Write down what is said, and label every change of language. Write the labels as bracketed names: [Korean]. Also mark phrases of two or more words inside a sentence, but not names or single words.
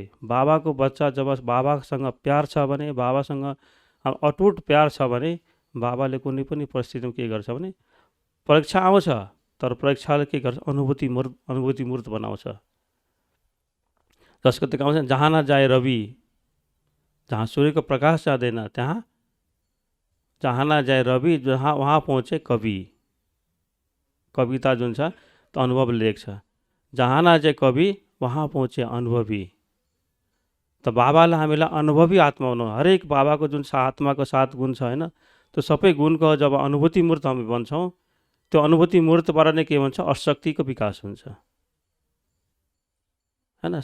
[Nepali] बाबाको बच्चा जब बाबासँग प्यार छ भने, बाबासँग अटुट प्यार छ भने, बाबाले कुनै पनि परिस्थितिमा के गर्छ भने परीक्षा आउँछ, तर परीक्षाले के गर्छ, अनुभूति मूर्त बनाउँछ। जसको त्यो गाउँछ [Hindi] जहाँ न जाए रवि, [Nepali] जहाँ सूर्यको प्रकाश जाँदैन त्यहाँ [Hindi] जहाँ न जाए रवि, जहाँ वहाँ पहुँचे कवि। [Nepali] कविता जुन छ त्यो अनुभवले लेख्छ। [Hindi] जहाँ न जाए कवि वहाँ पहुँचे अनुभवी। [Nepali] त बाबाले हामीलाई अनुभवी आत्मा बनाउनु। हरेक बाबाको जुन आत्माको 7 गुण छ होइन, त्यो सबै गुणको जब अनुभूति मूर्त हामी बन्छौँ, त्यो अनुभूति मूर्तबाट नै के भन्छ, अशक्तिको विकास हुन्छ होइन।